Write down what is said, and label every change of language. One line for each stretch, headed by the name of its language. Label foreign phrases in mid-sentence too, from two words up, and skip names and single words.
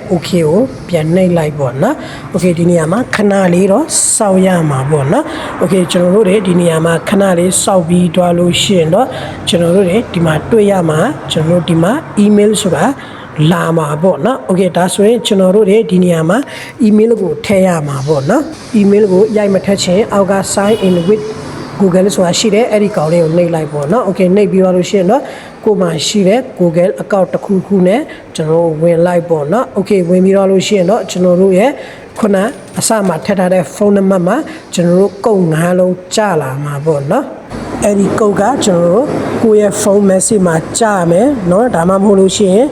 Burmese: okay ကိုပြန်နှိပ်လိုက်ပေါ့နော်။ Okay ဒီနေရာမှာခဏလေးတော့စောင့်ရမှာပေါ့နော်။ Okay ကျွန်တော်တို့ဒီနေရာမှာခဏလေးစောင့်ပြီးတွားလို့ရှိရင်တော့ကျွန်တော်တို့ဒီမှာတွေ့ရမှာကျွန်တော်တို့ဒီမှာ email ဆိုတာလာမှာပေါ့နော် okay ဒါဆိုရင်ကျွန်တော်တို့ဒီနေရာမှာ email ကိုထည့်ရမှာပေါ့နော် email ကိုရိုက်မထည့်ချင်အောက်က
English: sign in with Google
Burmese: ဆိုတာရှိတယ်အဲ့ဒီကောင်လေးကိုနှိပ်လိုက်ပေါ့နော် okay နှိပ်ပြီးတော့လို့ရှိရင်တော့ကိုမှရှိတဲ့
English: Google account
Burmese: တစ်ခုနဲ့ကျွန်တော်ဝင်လိုက်ပေါ့နော် okay ဝင်ပြီးတော့လို့ရှိရင်တော့ကျွန်တော်တို့ရဲ့ခု နအစမှာထည့်ထားတဲ့ဖုန်းနံပါတ်မှာကျွန်တော်တို့ကုတ်9လုံးကြာလာမှာပေါ့နော်အဲ့ဒီကုတ်ကကျွန်တော်တို့ကိုယ့်ရဲ့ဖုန်း message မှာကြာမယ်เนาะဒါမှမဟုတ်လို့ရှိရင်